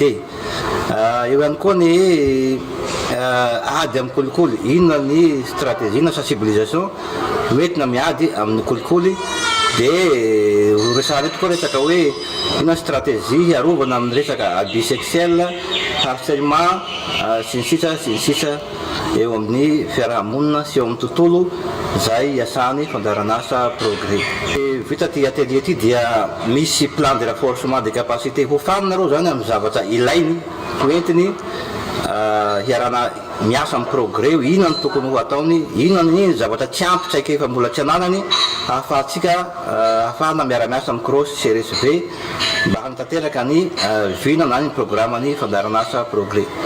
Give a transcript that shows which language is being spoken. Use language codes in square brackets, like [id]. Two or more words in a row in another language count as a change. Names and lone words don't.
[mg] Eo ihany koa ny ady amin'ny kolikoly, inona ny stratégie na sensibilisation hoentina miady amin'ny kolikoly dia resahana eto koa resaka hoe inona stratégie arovana amin'ny resaka [fr] abus sexuel, [mg] harcèlement sy ny sisa eo amin'ny fiarahamonina sy eo amin'ny tontolo zay iasany fandaran'asa progrès. Vita ty atelier ty dia misy [fr] plan de renforcement de capacité [mg] ho faminareo zany amin'ny zavatra ilainy hoentiny hiarana miasa amin'ny progrès io, inona ny tokony ho ataony, inona ny zavatra tsy ampy tsaiky efa mbola tsy ananany ahafahantsika ahafahana miara-miasa amin'ny CROS CRSV mba hanatanteraka ny vina na ny programme ny fandaran'asa progrès.